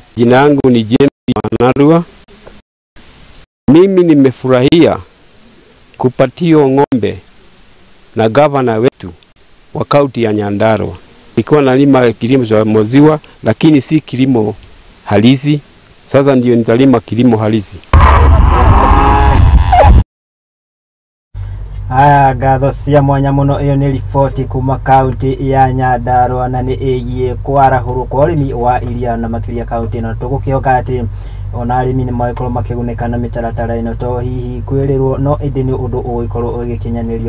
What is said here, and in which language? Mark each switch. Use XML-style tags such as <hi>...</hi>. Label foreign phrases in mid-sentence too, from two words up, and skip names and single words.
<sw>Jina langu ni James Manarua. Mimi nimefurahia kupatiwa ng'ombe na gavana wetu wa kaunti ya Nyandarua. Nilikuwa nalima kilimo cha maziwa lakini si kilimo halisi. Sasa ndio nitalima kilimo halisi.</sw> <ki>Aya, gatho cia mwanya muno. Iyo ni riboti kuma kaunti ya Nyandarua na ni igie kwarahurwo kwa urimi wa iria na makiria kaunti ino. Tugukioka ati ona arimi ni maikoro makiguneka na mitaratara ino to hihi kwirirwo no indi ni undu ugikorwo ugikinyanirio.</ki>